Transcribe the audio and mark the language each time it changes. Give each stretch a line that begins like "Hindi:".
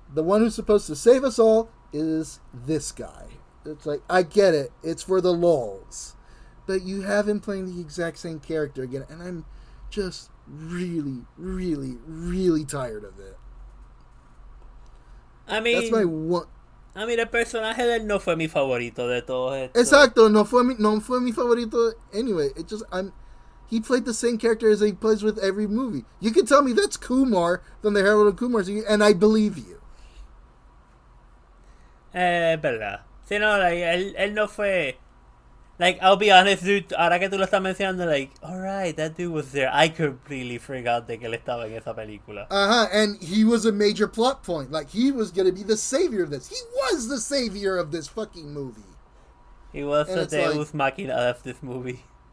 English: The one who's supposed to save us all is this guy. It's like, I get it. It's for the lulz. But you have him playing the exact same character again, and I'm just really, really, really tired of it. I mean, that's my one.
Spanish: I mean, el personaje de él no fue mi favorito de todos estos. Exacto, no fue mi favorito.
English: Anyway, he played the same character as he plays with every movie. You can tell me that's Kumar from the Harold and Kumar series, and I believe you.
Spanish: Verdad. Sí, no,
English: like,
Spanish: él no fue.
English: Like, I'll be honest, dude,
Spanish: ahora que tú lo estás mencionando,
English: like, alright, that dude was there. I completely forgot
Spanish: de que él estaba en esa película.
English: And he was a major plot point. Like, he was going to be the savior of this. He was the savior of this fucking movie. He was the Deus Machina of this movie.